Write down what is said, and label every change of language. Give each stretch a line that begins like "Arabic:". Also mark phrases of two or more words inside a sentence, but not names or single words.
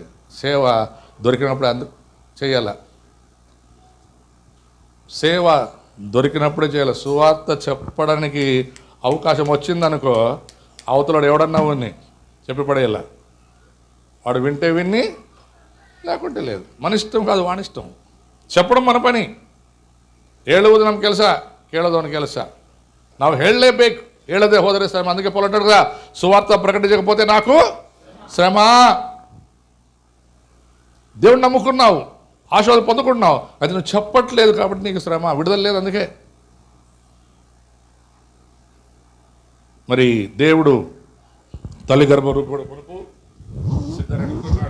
Telugu: సేవ దొరికినప్పుడు చేయాల. సేవ దొరికినప్పుడే చేయాలి. సువార్త చెప్పడానికి అవకాశం వచ్చిందనుకో, అవతలాడు ఎవడన్నా ఉన్ని చెప్పి పడేయాల. వాడు వింటే విన్ని, లేకుంటే లేదు. మన ఇష్టం కాదు, వానిష్టం. చెప్పడం మన పని.
Kannada: ಹೇಳುವುದು ನಮ್ಮ ಕೆಲಸ, ಕೇಳೋದು ಅವನ ಕೆಲಸ. ನಾವು ಹೇಳಲೇಬೇಕು. ಹೇಳದೆ ಹೋದರೆ ಶ್ರಮ.
Telugu: అందుకే పౌలు అంటాడు కదా, సువార్త ప్రకటించకపోతే నాకు శ్రమ. దేవుడిని నమ్ముకున్నావు, ఆశీర్వాదం పొందుకుంటున్నావు, అది నువ్వు చెప్పట్లేదు కాబట్టి నీకు శ్రమ, విడుదల లేదు. అందుకే మరి దేవుడు తల్లి గర్భరూపుడు కొడుకు సిద్ధపడుతున్నాడు.